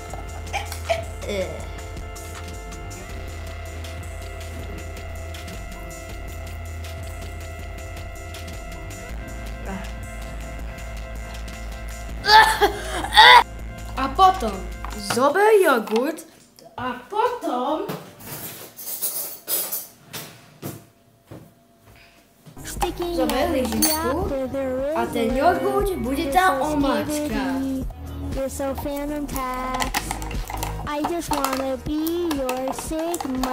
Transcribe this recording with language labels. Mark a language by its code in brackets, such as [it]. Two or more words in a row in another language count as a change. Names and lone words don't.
[sk] A potom zober jogurt a potom zober lyžičku a ten jogurt bude tá omáčka. [en] You're so fantastic. I just wanna be your Sigma.